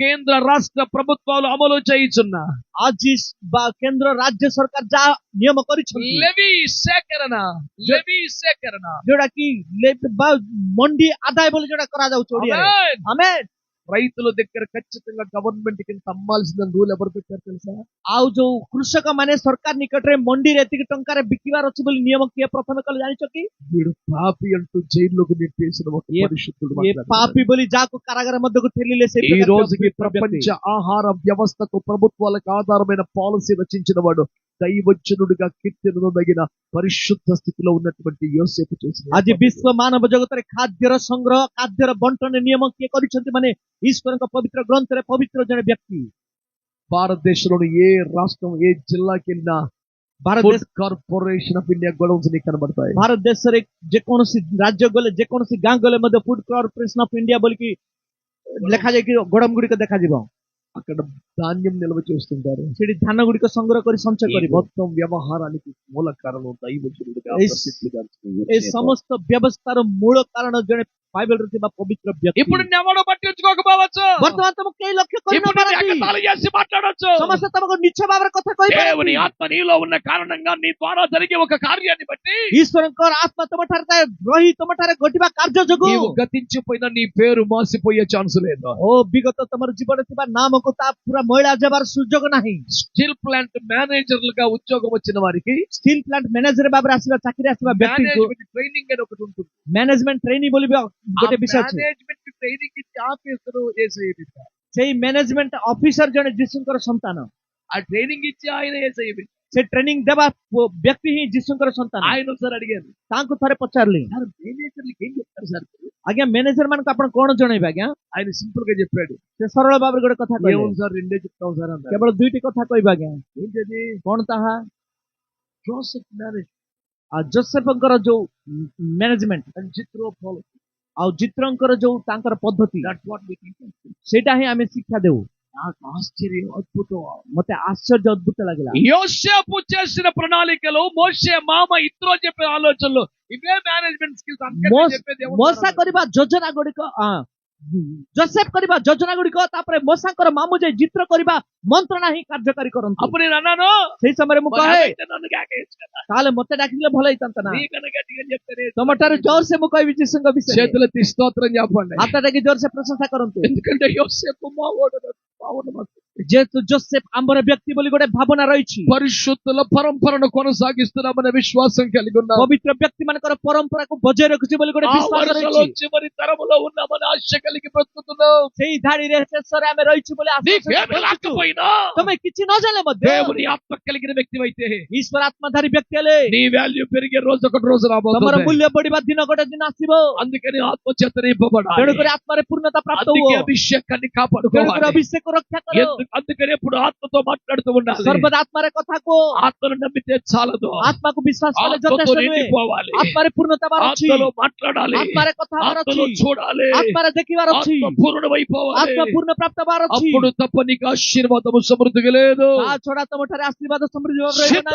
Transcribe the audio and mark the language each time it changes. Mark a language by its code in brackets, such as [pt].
[te] కేంద్ర రాష్ట్ర ప్రభుత్వాలు అమలు చేయుచున్న [or] ଆଜି କେନ୍ଦ୍ର ରାଜ୍ୟ ସରକାର ଯାହା ନିୟମ କରିଛନ୍ତି, [te] లెవీ సేకరణ [or] ଯୋଉଟା କି ମଣ୍ଡି ଆଦାୟ ବୋଲି ଯୋଉଟା କରାଯାଉଛି ଓଡିଆରେ. [te] ఆమేన్. [or] ଆମେ [te] రైతుల దగ్గర ఖచ్చితంగా గవర్నమెంట్ కి అమ్మాల్సిన రూల్ ఎవరు పెట్టారు తెలుసా? [or] ଆଉ ଯୋଉ କୃଷକ ମାନେ ସରକାର ନିକଟରେ ମଣ୍ଡିରେ ଏତିକି ଟଙ୍କାରେ ବିକିବାର ଅଛି ବୋଲି ନିୟମ କିଏ ପ୍ରଥମେ କଲେ ଜାଣିଛ କି? [te] వీడు పాపి అంటూ జైల్లోకి నెట్టేసిన ఒక ఏ- పరిశుద్ధుడు ఏ మాట్లాడుతున్నాడు. [or] పాపి ବୋଲି ଯାହାକୁ కారాగార ମଧ୍ୟକୁ ଠେଲିଲେ ସେ [te] ఈ రోజుకి ప్రపంచ ఆహార వ్యవస్థకు ప్రభుత్వాలకు ఆధారమైన పాలసీ రచించిన వాడు దైవజనుడిగా కీర్తనదగిన పరిశుద్ధ స్థితిలో ఉన్నటువంటి యోసేపు చేసిన [or] ଆଜି ବିଶ୍ୱ ମାନବ ଜଗତରେ ଖାଦ୍ୟର ସଂଗ୍ରହ ଖାଦ୍ୟର ବଣ୍ଟନ ନିୟମ କିଏ କରିଛନ୍ତି ମାନେ ଈଶ୍ୱରଙ୍କ ପବିତ୍ର ଗ୍ରନ୍ଥରେ ପବିତ୍ର ଜଣେ ବ୍ୟକ୍ତି. [te] భారతదేశంలోని ఏ రాష్ట్రం ఏ జిల్లాకి వెళ్ళినా [or] Bharat [te] food corporation of India గొడవలు నీకు కనబడతాయి. [or] ଭାରତ ଦେଶରେ ଯେକୌଣସି ରାଜ୍ୟ ଗଲେ ଯେକୌଣସି ଗାଁ ଗଲେ ମଧ୍ୟ ଫୁଡ କର୍ପୋରେସନ ଅଫ ଇଣ୍ଡିଆ ବୋଲିକି ଲେଖାଯାଇକି ଗୋଡମ ଗୁଡିକ ଦେଖାଯିବ. [te] అక్కడ ధాన్యం నిల్వ చేస్తుంటారు. [or] ସେଠି ଧାନ ଗୁଡିକ ସଂଗ୍ରହ କରି ସଞ୍ଚୟ [te] ఈ [or] କରିବ. [te] మొత్తం వ్యవహారానికి మూల కారణం దైవజనుడిగా ఏ- ప్రసిద్ధిగా [or] ଏ ସମସ୍ତ ବ୍ୟବସ୍ଥାର ମୂଳ କାରଣ ଜଣେ ବାଇବେଲରେ ଥିବା ପବିତ୍ର ବ୍ୟକ୍ତି [te] ఇప్పుడు ఎవడో పట్టించుకోకపోవచ్చు, [or] ବର୍ତ୍ତମାନ ତମକୁ କେହି ଲକ୍ଷ୍ୟ [te] ఇప్పుడు నీ [or] କରିନପାରନ୍ତି [te] ఎగతాళి చేసి మాట్లాడొచ్చు. [or] ସମସ୍ତେ ତମକୁ ନିଛ ଭାବରେ କଥା [te] దేవుని [or] କହିପାରନ୍ତି [te] ఆత్మ నీలో ఉన్న కారణంగా నీ ద్వారా జరిగే ఒక కార్యాన్ని బట్టి [or] ଈଶ୍ୱରଙ୍କର ଆତ୍ମା ତମଠାରେ ଥାଏ, ରହି ତମଠାରେ ଘଟିବା କାର୍ଯ୍ୟ ଯୋଗୁଁ [te] నీవు గతించిపోయిన నీ పేరు మాసిపోయే ఛాన్స్ లేదు. [or] ଓ ବିଗତ ତମର ଜୀବନରେ ଥିବା ନାମକୁ ତା ପୁରା ମଇଳା ଯିବାର ସୁଯୋଗ ନାହିଁ। [te] స్టీల్ ప్లాంట్ మేనేజర్లుగా ఉద్యోగం వచ్చిన వారికి [or] ଷ୍ଟିଲ ପ୍ଲାଣ୍ଟ ମ୍ୟାନେଜର ଭାବରେ ଆସିବା ଚାକିରି ଆସିବା ବ୍ୟକ୍ତିକୁ [te] మేనేజ్మెంట్ ట్రైనింగ్ అని ఒకటి ఉంటుంది. [or] ମ୍ୟାନେଜମେଣ୍ଟ ଟ୍ରେନିଂ ବୋଲି ବି ଗୋଟେ ବିଷୟ ଅଛି। [te] మేనేజ్మెంట్ ట్రైనింగ్ ఇచ్చే ఆఫీసరు యేసయ్య బిడ్డ. [or] ସେଇ ମ୍ୟାନେଜମେଣ୍ଟ ଅଫିସର ଜଣେ ଯୀଶୁଙ୍କର ସନ୍ତାନ, [te] ఆ ట్రైనింగ్ ఇచ్చే ఆయన యేసయ్య బిడ్డ. [or] ସେ ଟ୍ରେନିଂ ଦେବା ବ୍ୟକ୍ତି ହିଁ ଯୀଶୁଙ୍କର ସନ୍ତାନ। [te] ఆయన ఒకసారి అడిగారు, [or] ତାଙ୍କୁ ଥରେ పଚାରିଲି, [te] సార్ మేనేజర్లకి ఏం చెప్తారు సార్? [or] ଆଜ୍ଞା ମ୍ୟାନେଜର ମାନଙ୍କୁ ଆପଣ କଣ ଜଣେଇବେ ଆଜ୍ଞା? [te] ఆయన సింపుల్ గా చెప్పాడు, [or] ସେ ସରଳ ଭାବରେ ଗୋଟେ କଥା କହିଲେ, [te] ఏముంది సార్ రెండే చెప్తాం సార్ అన్నారు. [or] କେବଳ ଦୁଇଟି କଥା କହିବେ ଆଜ୍ଞା। [te] ఏంటది? [or] କଣ ତାହା? [en] Joseph manage [or] ଆଉ ଜୋସେଫଙ୍କର ଯୋଉ ମ୍ୟାନେଜମେଣ୍ଟ [en] and Chitra policy, [or] ଆଉ ଚିତ୍ରଙ୍କର ଯୋଉ ତାଙ୍କର ପଦ୍ଧତି, [en] That's what we teach. [or] ସେଇଟା ହିଁ ଆମେ ଶିକ୍ଷା ଦେଉ। [te] నాకు ఆశ్చర్యం, అద్భుతం. [or] ମତେ ଆଶ୍ଚର୍ଯ୍ୟ ଅଦ୍ଭୁତ ଲାଗିଲା। [te] యోసేపు చేసిన ప్రణాళికలు, మోషే మామ ఇత్రో చెప్పే ఆలోచనలు, ఇవే మేనేజ్మెంట్ స్కిల్స్. చెప్పేది [or] ମୋସା କରିବା ଯୋଜନା ଗୁଡିକ, ଜୋସେଫ କରିବା ଯୋଜନା ଗୁଡିକ, ତାପରେ ମୋସାଙ୍କର ମାମୁ ଯେ ଚିତ୍ର କରିବା ମନ୍ତ୍ରଣା ହିଁ କାର୍ଯ୍ୟକାରୀ କରନ୍ତି। [te] అప్పుడు నేను అన్నాను, [or] ସେଇ ସମୟରେ ମୁଁ [te] మరి [or] କହେ, [te] అయితే నన్ను కేకేయచ్చు కదా, [or] ତାହେଲେ ମତେ ଡାକିଲେ ଭଲ ହେଇଥାନ୍ତା ନା। [te] నీకన్నా గట్టిగా చెప్తానే. [or] ତମଠାରୁ ଜୋରସେ ମୁଁ କହିବି ଯୀଶୁଙ୍କ ବିଷୟରେ। [te] చేతులెత్తి స్తోత్రం చెప్పండి. [or] ହାତ ଡାକି ଜୋରସେ ପ୍ରଶଂସା କରନ୍ତୁ। [te] ఎందుకంటే యోసేపు మావోడు [or] ଯେହେତୁ ଜୋସେଫ ଆମର ବ୍ୟକ୍ତି ବୋଲି ଗୋଟେ ଭାବନା ରହିଛି, [te] పరిశుద్ధుల పరంపరను కొనసాగిస్తున్నామనే విశ్వాసం కలిగి ఉన్నాం. [or] ପବିତ୍ର ବ୍ୟକ୍ତି ମାନଙ୍କର ପରମ୍ପରାକୁ ବଜାୟ ରଖୁଛି ବୋଲି ଗୋଟେ [te] ఆ [or] ବିଶ୍ୱାସ [te] వరుసలో [or] ରହିଛି। [te] చివరి తరములో ఉన్నామని ఆశ కలిగి బ్రతుకుతున్నాం. [or] ସେଇ ଧାଡିରେ ଶେଷରେ ଆମେ ରହିଛୁ ବୋଲି ଆଶା [te] నీకేమి [or] ରଖୁଛୁ। [te] లేకపోయినా [or] ତମେ କିଛି ନ ଜାଣିଲେ ମଧ୍ୟ [te] దేవుని ఆత్మ కలిగిన వ్యక్తివైతే [or] ଈଶ୍ୱର ଆତ୍ମାଧାରୀ ବ୍ୟକ୍తి ହେଲେ [te] నీ వాల్యూ పెరిగే రోజు ఒకటి రోజు [or] ତମର [te] రాబోతుంది. [or] ମୂଲ୍ୟ ବଢିବା ଦିନ ଗୋଟେ ଦିନ ଆସିବ। [te] అందుకని ఆత్మ చేత నింపబడాలి. [or] ତେଣୁକରି ଆତ୍ମାରେ ପୂର୍ଣ୍ଣତା ପ୍ରାପ୍ତ [te] అందుకే [or] ହୁଅ। [te] అభిషేకాన్ని [or] ତେଣୁକରି [te] కాపాడుకోవాలి. [or] ଅଭିଷେକ ରକ୍ଷା କର। [te] అందుకని ఎప్పుడు ఆత్మతో మాట్లాడుతూ ఉండాలి. [or] ସର୍ବଦା ଆତ୍ମାରେ କଥା କୁହ। [te] ఆత్మను నమ్మితే చాలదు, [or] ଆତ୍ମାକୁ ବିଶ୍ୱାସ କଲେ [te] ఆత్మతో [or] ଯଥେଷ୍ଟ ନୁହେଁ। [te] నిండిపోవాలి. [or] ଆତ୍ମାରେ ପୂର୍ଣ୍ଣତା ହେବାର ଅଛି। [te] ఆత్మలో మాట్లాడాలి, [or] ଆତ୍ମାରେ କଥା ହେବାର ଅଛି। [te] ఆత్మలో చూడాలి, [or] ଆତ୍ମାରେ ଦେଖିବାର ଅଛି। [te] ఆత్మ పూర్ణమైపోవాలి. [or] ଆତ୍మ ପୂର୍ଣ୍ଣ ପ୍ରାପ୍ତ ହେବାର ଅଛି। [te] అప్పుడు తప్ప నీకు ఆశీర్వాదము సమృద్ధిగా లేదు. [or] ତା ଛଡା ତମଠାରେ ଆଶୀର୍ବାଦ ସମୃଦ୍ଧି ଭାବରେ ରହିବ ନାହିଁ।